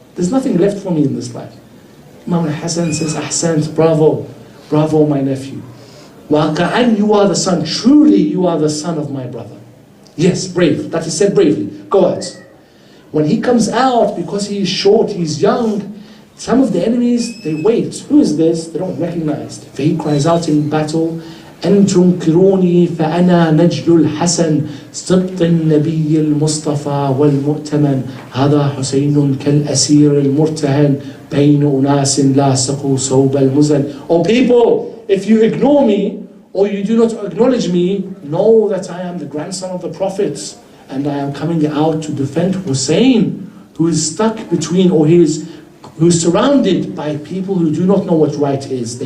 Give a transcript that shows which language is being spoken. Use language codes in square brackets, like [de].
[en] There's nothing left for me in this life. Imam al-Hasan says, Ahsant, bravo, bravo my nephew. Waqa'an, you are the son, truly you are the son of my brother. Yes, brave, that is said bravely, go out. When he comes out, because he is short, he's young, some of the enemies, they wait. Who is this? They don't recognize. So he cries out in battle, [ar] أنتم كروني فأنا نجل الحسن سبط النبي المصطفى والمؤتمن هذا حسين كالأسير المرتهن بين أناس لاصقوا صوب المزن. [en] O people, if you ignore me or you do not acknowledge me, know that I am the grandson of the prophets and I am coming out to defend Hussein, who is stuck between, or who's surrounded by people who do not know what right is.